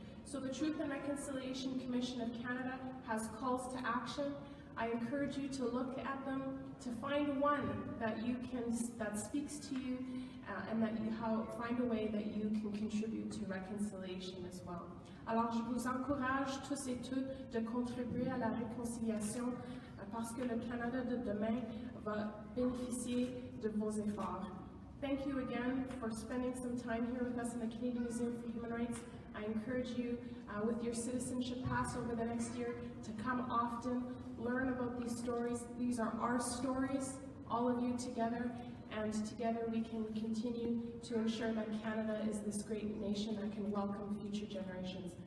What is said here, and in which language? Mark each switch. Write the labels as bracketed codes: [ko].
[en] So the Truth and Reconciliation Commission of Canada has calls to action. I encourage you to look at them, to find one that speaks to you, and that you find a way that you can contribute to reconciliation as well. [fr] Alors je vous encourage tous et toutes de contribuer à la réconciliation parce que le Canada de demain va bénéficier de vos efforts. [en] Thank you again for spending some time here with us in the Canadian Museum for Human Rights. I encourage you with your citizenship pass over the next year to come often, learn about these stories. These are our stories, all of you together, and together we can continue to ensure that Canada is this great nation that can welcome future generations.